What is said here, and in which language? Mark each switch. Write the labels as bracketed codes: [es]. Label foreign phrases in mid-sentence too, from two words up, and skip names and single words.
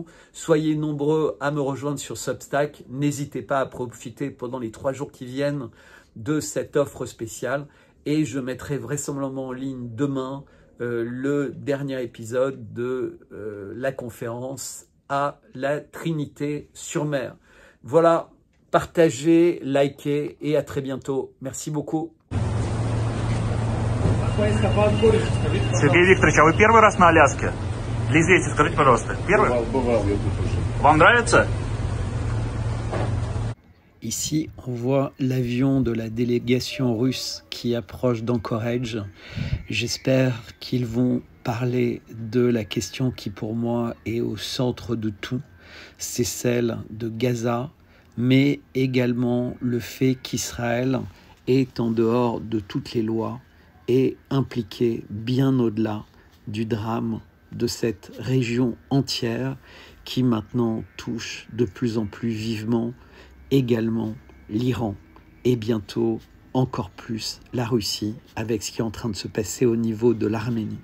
[fr] Soyez nombreux à me rejoindre sur Substack. N'hésitez pas à profiter pendant les 3 jours qui viennent de cette offre spéciale. Et je mettrai vraisemblablement en ligne demain le dernier épisode de la conférence à la Trinité-sur-Mer. Voilà, partagez, likez et à très bientôt. Merci beaucoup. [ru] Сергей Викторович, а вы первый раз на Аляске? Лизейте, скажите, пожалуйста, первый? Бывал, я тут уже. Вам нравится? [fr] Ici, on voit l'avion de la délégation russe qui approche d'Anchorage. J'espère qu'ils vont parler de la question qui, pour moi, est au centre de tout. C'est celle de Gaza, mais également le fait qu'Israël est en dehors de toutes les lois et impliqué bien au-delà du drame de cette région entière qui maintenant touche de plus en plus vivement également l'Iran et bientôt encore plus la Russie avec ce qui est en train de se passer au niveau de l'Arménie.